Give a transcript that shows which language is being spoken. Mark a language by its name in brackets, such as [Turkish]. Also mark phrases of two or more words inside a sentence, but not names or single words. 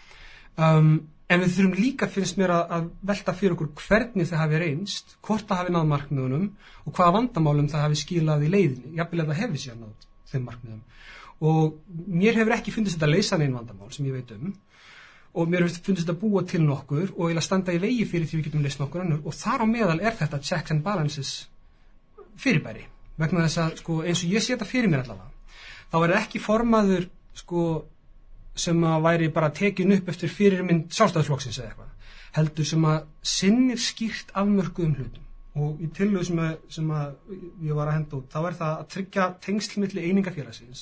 [Icelandic] En við þurfum líka, finnst mér, að velta fyrir okkur hvernig það hafi reynst, hvort það hafi náð markmiðunum og hvaða vandamálum það hafi skilað í leiðinni, jafnvel að það hefði sér náð þeim markmiðum. Og mér hefur ekki fundist þetta leysa neinn vandamál sem ég veit og mér hefur fundist þetta búa til nokkur og eiginlega standa í vegi fyrir því við getum leyst nokkur önnur og þar á meðal er þetta [English] checks and balances [Icelandic] fyrirbæri. Vegna þess að, sko, eins og ég sé þetta fyrir mér allavega, þá er það ekki formaður, sko, sem að væri bara tekin upp eftir fyrirmynd Sjálfstæðisflokksins eða eitthvað, heldur sem að sinnir skýrt afmörkuðum hlutum. Og í tillögu sem að ég var að henda út, þá er það að tryggja tengsl milli einingafélagsins.